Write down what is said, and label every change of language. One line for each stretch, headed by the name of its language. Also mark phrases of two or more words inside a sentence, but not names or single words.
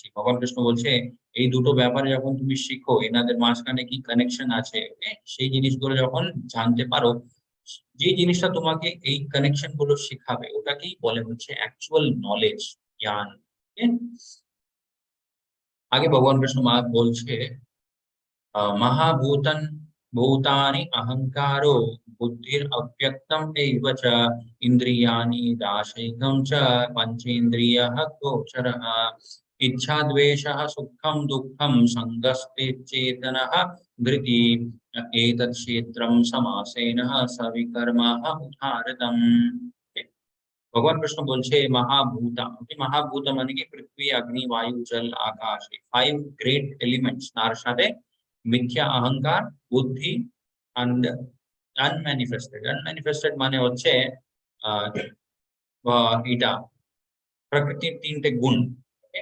Bangla: ভগবান কৃষ্ণ বলছে এই দুটো ব্যাপারে যখন তুমি শিখো, এনাদের মাঝখানে কি কানেকশন আছে, ওকে, সেই জিনিসগুলো যখন জানতে পারো, যে জিনিসটা তোমাকে এই কানেকশন গুলো শেখাবে, ওটাকেই বলে হচ্ছে
English: actual knowledge,
Bangla: জ্ঞান। ঠিক? আগে ভগবান কৃষ্ণ মা বলছে
Sanskrit: महाभूतन भूतानि अहंकारो बुद्धिर अव्यक्तम एव च इंद्रियाणि दाशैकं च पंचेन्द्रियः गोचरः इच्छा द्वेषः सुखम दुःखम संगस्तेच्चेतनः धृति एतत् क्षेत्रं समासेन सविकर्मः उदाहृतम्।
Bangla: ভগবান কৃষ্ণ বলছে মহাভূতা, মহাভূত মানে কি? পৃথিবী, অগ্নি, বায়ু, জল, আকাশ, এই 5
English: great elements.
Bangla: তার সাথে মিথ্যা অহংকার, বুদ্ধি,
English: and unmanifested.
Bangla: আনম্যানিফেস্টেড মানে হচ্ছে আহ এটা প্রকৃতির 3টে গুণ, okay?